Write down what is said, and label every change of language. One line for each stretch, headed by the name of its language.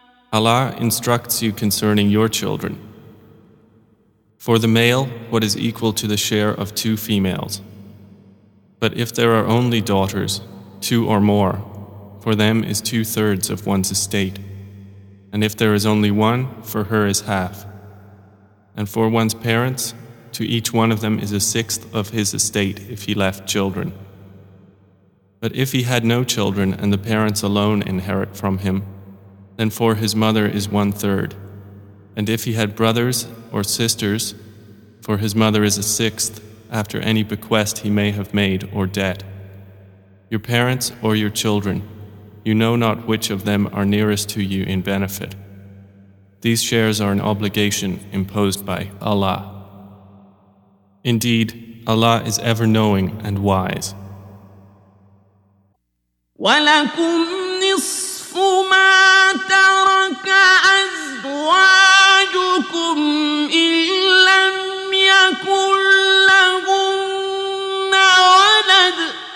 English: Allah instructs you concerning your children. For the male, what is equal to the share of two females. But if there are only daughters, two or more, for them is two-thirds of one's estate. and if there is only one, for her is half. And for one's parents, to each one of them is a sixth of his estate if he left children. But if he had no children and the parents alone inherit from him, then for his mother is one third. And if he had brothers or sisters, for his mother is a sixth after any bequest he may have made or debt. Your parents or your children, you know not which of them are nearest to you in benefit. These shares are an obligation imposed by Allah. Indeed, Allah is ever knowing and wise.
Arabic: وَلَكُمْ نِصْفُ مَا تَرَكَ أَزْوَاجُكُمْ إِلَّا يَكُنْ لَهُنَّ وَلَدٌ